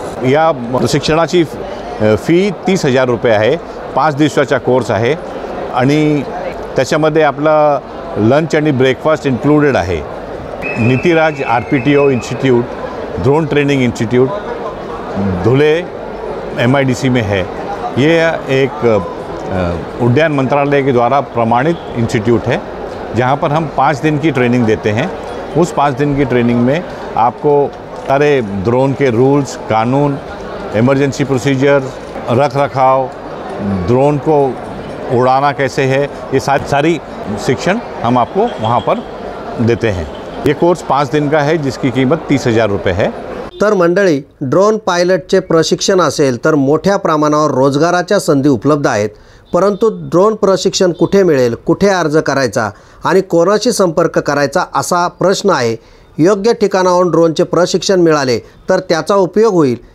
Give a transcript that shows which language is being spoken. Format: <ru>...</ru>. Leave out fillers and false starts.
<mr>या प्रशिक्षणाची फी 30,000 रुपये आहे। 5 दिवसाचा कोर्स आहे आणि त्याच्यामध्ये आपला लंच आणि ब्रेकफास्ट इन्क्लूडेड आहे।</mr> <hi>Nitiraj RPTO institute, drone training institute धुले MIDC में है। ये एक उड्डाण मंत्रालय के द्वारा प्रमाणित इंस्टीट्यूट है जहाँ पर हम 5 दिन की ट्रेनिंग देते हैं। उस 5 दिन की ट्रेनिंग में आपको सारे ड्रोन के रूल्स, कानून, इमरजेंसी प्रोसीजर, रख रखाव, ड्रोन को उड़ाना कैसे है, ये सारी शिक्षण हम आपको वहाँ पर देते हैं। ये कोर्स 5 दिन का है जिसकी कीमत 30,000 रुपये है।</hi> <mr>तर मंडळी, ड्रोन पायलटचे प्रशिक्षण असेल तर मोठ्या प्रमाणावर रोजगाराच्या संधी उपलब्ध आहेत, परंतु ड्रोन प्रशिक्षण कुठे मिळेल, कुठे अर्ज करायचा आणि कोणाशी संपर्क करायचा असा प्रश्न आहे। योग्य ठिकाणाहून ड्रोनचे प्रशिक्षण मिळाले तर त्याचा उपयोग होईल।</mr>